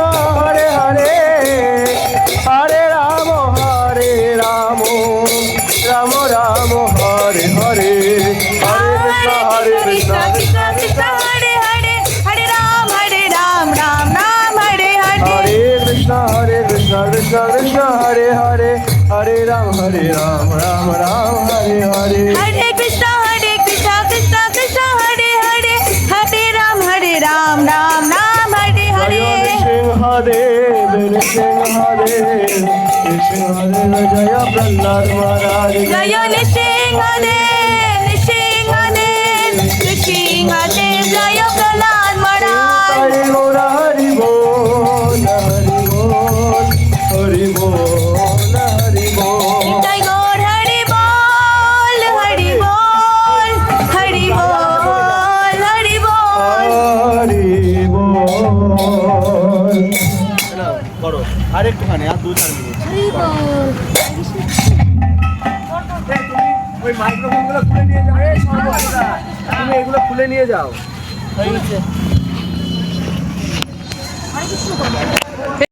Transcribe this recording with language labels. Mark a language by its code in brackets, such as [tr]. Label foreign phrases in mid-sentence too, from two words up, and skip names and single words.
[sa] হরে হরে, হরে রাম রাম রাম হরে হরে, হরে কৃষ্ণ কৃষ্ণ কৃষ্ণ हरे हरे, हरे राम राम राम हरे हरे, हरे कृष्ण कृष्ण कृष्ण हरे हरे, हरे राम राम राम हरे हरे हरे. हरे कृष्ण कृष्ण कृष्ण हरे हरे, हरे राम हरे राम, राम राम हरे Jaya Hare. [hi] नृसिंहदेव, नृसिंहदेव, नृसिंहदेव, जय प्रह्लाद महाराज की. [sa] जय नृसिंहदेव, नृसिंहदेव, नृसिंहदेव, जय प्रह्लाद महाराज. [bn] হরি বোল, হরি বোল, হরি বোল, হরি বোল, হরি বোল. জয় গৌর হরি বোল, হরি বোল, হরি বোল, হরি বোল. হরি বোল. করো আরেকটুখানি আর 2-4 মিনিট। ওই মাইক্রোফোনগুলো খুলে নিয়ে যাও। এই সর্বদা তুমি এগুলো খুলে নিয়ে যাও।